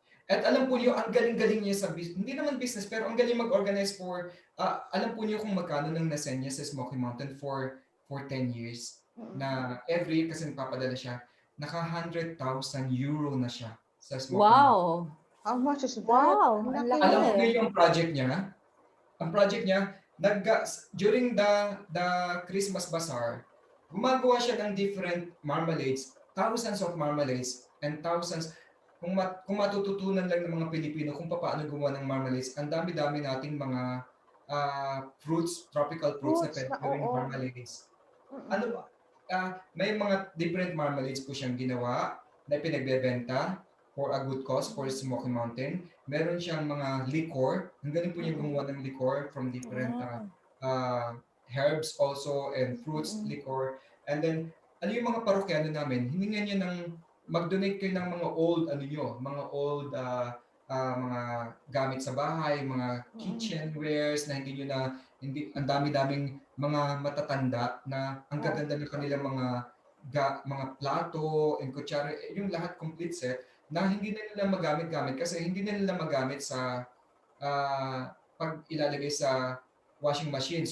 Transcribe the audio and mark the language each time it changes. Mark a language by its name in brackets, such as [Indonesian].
[Filipino] At alam po niyo, ang galing-galing niya sa business. Hindi naman business, pero ang galing mag-organize for, alam po niyo kung magkano nang nasen niya sa Smoky Mountain for 10 years. Na every year kasi nagpapadala siya, naka 100,000 euro na siya sa Smoky Mountain. Wow! [English] How much is that? Wow! [Filipino] Alam mo niyo yung project niya? Ang project niya, during the Christmas Bazaar, gumagawa siya ng different marmalades, thousands of marmalades, and thousands. Kung matututunan lang ng mga Pilipino kung paano gumawa ng marmalades, ang dami-dami nating mga fruits, tropical fruits na pwede gawing marmalades. Ano ba? May mga different marmalades po siyang ginawa na pinagbebenta for a good cause for Smoky Mountain. Meron siyang mga liquor. Ang galing po niya gumawa ng liquor from different herbs also and fruits, liquor. And then, ano yung mga parokyano namin, hiningan niya ng mag-donate kayo ng mga old mga gamit sa bahay, mga kitchenwares na hindi ang dami-daming mga matatanda na ang gaganda ng kanilang mga plato and kutsara, yung lahat complete set na hindi na nila magamit-gamit kasi hindi na nila magamit sa pag ilalagay sa washing machine.